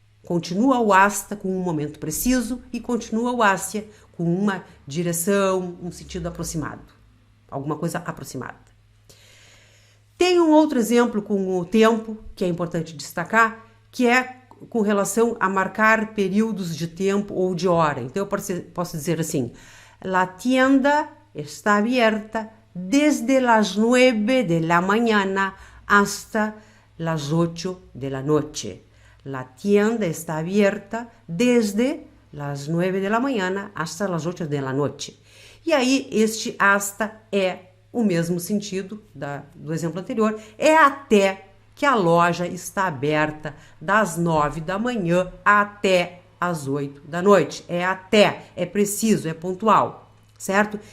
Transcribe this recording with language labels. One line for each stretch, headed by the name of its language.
Portuguese: Continua o hasta com um momento preciso e continua o ásia com uma direção, um sentido aproximado. Alguma coisa aproximada. Tem um outro exemplo com o tempo, que é importante destacar, que é com relação a marcar períodos de tempo ou de hora. Então, eu posso dizer assim,
Spanish: la tienda está abierta desde las 9 de la mañana hasta las 8 de la noche. La tienda está abierta desde las 9 de la mañana hasta las 8 de la noche.
Portuguese: E aí, este hasta é o mesmo sentido do exemplo anterior, é até que a loja está aberta das 9 da manhã até as 8 da noite. É até, é preciso, é pontual, certo?